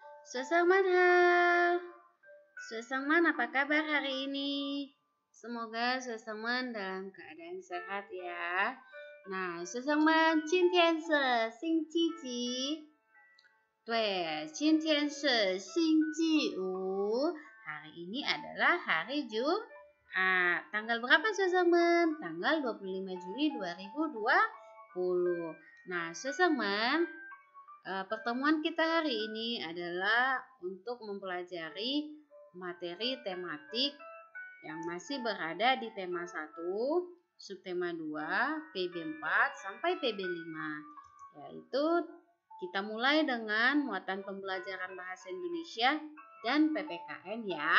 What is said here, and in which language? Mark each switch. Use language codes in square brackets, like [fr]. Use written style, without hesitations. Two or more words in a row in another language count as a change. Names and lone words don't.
[id] Suesengman, Suesengman, apa kabar hari ini? Semoga Suesengman dalam keadaan sehat ya. Nah, Suesengman, [zh] 今天是星期几？对，今天是星期五. [id] Hari ini adalah hari Jumat. Tanggal berapa Suesengman? Tanggal 25 Juli 2020. Nah, Suesengman, pertemuan kita hari ini adalah untuk mempelajari materi tematik yang masih berada di tema 1, subtema 2, PB 4 sampai PB 5, yaitu kita mulai dengan muatan pembelajaran bahasa Indonesia dan PPKN ya.